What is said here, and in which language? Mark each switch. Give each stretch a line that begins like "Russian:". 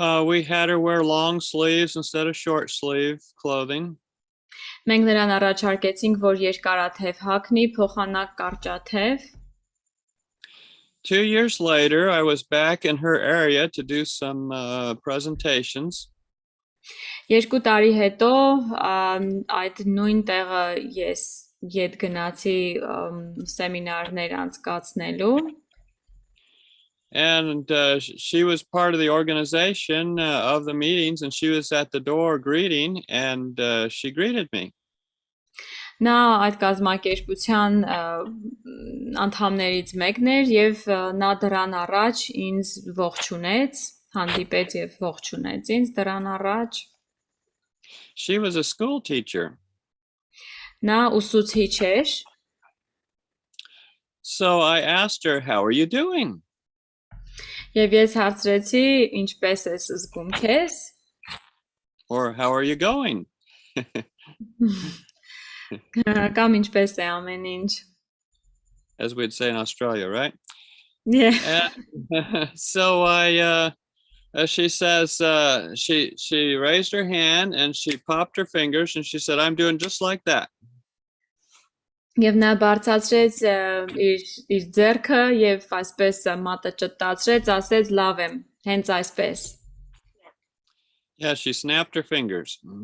English: We had her wear long sleeves instead of short sleeve clothing.
Armenian: Մենք նրան առաջարկեցինք, որ երկարաթև հագնի, փոխանակ կարճաթև։
English: 2 years later, I was back in her area to do some presentations.
Armenian: 2 տարի հետո այդ նույն տեղը ես ետ գնացի սեմինարներ անցկացնելու։
English: And she was part of the organization of the meetings, and she was at the door greeting, and she greeted me.
Armenian: Նա այդ կազմակերպության անդամներից մեկն էր եւ նա դրան առաջ ինձ ողջունեց, հանդիպեց եւ ողջունեց ինձ դրան առաջ։
English: She was a school teacher.
Armenian: Նա ուսուցիչ էր։
English: So I asked her, "How are you doing?"
Armenian: Եվ ես հարցրեցի, ինչպես ես զգում քեզ։
English: Or how are you going?
Armenian: Կամ ինչպես է ամեն ինչ։
English: As we'd say in Australia, right? Yeah. And, so she says, she raised her hand and she popped her fingers and she said, "I'm doing just like that."
Armenian: Եվ նա բարձրացրեց իր ձեռքը եւ այսպես մատը ճտացրեց, ասեց լավ եմ, հենց այսպես։
English: Yeah, she snapped her fingers.